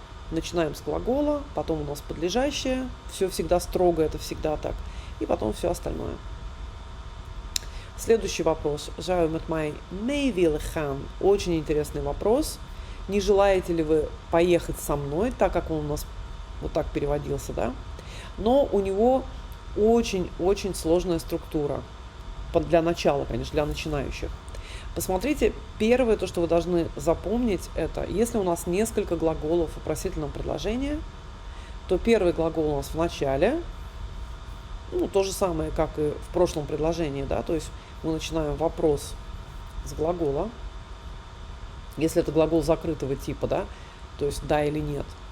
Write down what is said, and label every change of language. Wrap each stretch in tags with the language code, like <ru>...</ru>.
<ru>Начинаем с глагола, потом у нас подлежащее, все всегда строго, это всегда так, и потом все остальное. Следующий вопрос.</ru> <nl>Zou u met mij mee willen gaan?</nl> <ru>Очень интересный вопрос. Не желаете ли вы поехать со мной, так как он у нас вот так переводился, да? Но у него очень-очень сложная структура. Для начала, конечно, для начинающих. Посмотрите, первое, то, что вы должны запомнить, это если у нас несколько глаголов в вопросительном предложении, то первый глагол у нас в начале, ну, то же самое, как и в прошлом предложении, да, то есть мы начинаем вопрос с глагола, если это глагол закрытого типа, да, то есть да или нет.</ru>